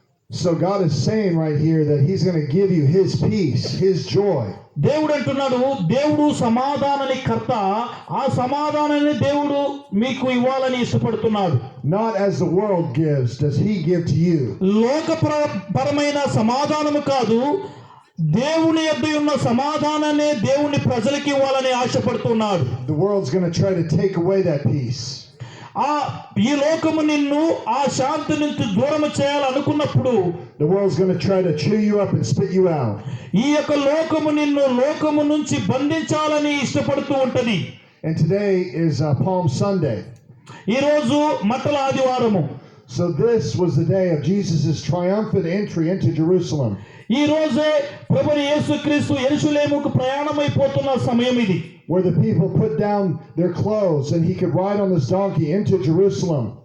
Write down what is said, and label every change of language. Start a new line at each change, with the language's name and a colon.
English: So God is saying right here that he's going to give you his peace, his joy.
Telugu: దేవుడు అంటున్నాడు, దేవుడు సమాధానాన్ని కర్త, ఆ సమాధానాన్ని దేవుడు మీకు ఇవ్వాలని ఇష్టపడుతున్నాడు.
English: Not as the world gives does he give to you.
Telugu: లోకపరమైన సమాధానము కాదు, దేవుని యొద్ద ఉన్న సమాధానాన్ని దేవుని ప్రజలకి ఇవ్వాలని ఆశపడుతున్నాడు.
English: The world's going to try to take away that peace.
Telugu: ఈ లోకము నిన్ను ఆ శాంతి నుంచి దూరం చేయాలనుకున్నప్పుడు
English: The world's going to try to chew you up and spit you out.
Telugu: ఈ యొక్క లోకము నిన్ను లోకము నుంచి బంధించాలని ఇష్టపడుతూ ఉంటది.
English: And today is Palm Sunday.
Telugu: ఈ రోజు మట్టల ఆదివారము.
English: So this was the day of Jesus' triumphant entry into Jerusalem.
Telugu: ఈ రోజే ప్రభువు యేసుక్రీస్తు యెరూషలేముకు ప్రయాణమైపోతున్న సమయం ఇది.
English: Where the people put down their clothes and he could ride on this donkey into Jerusalem.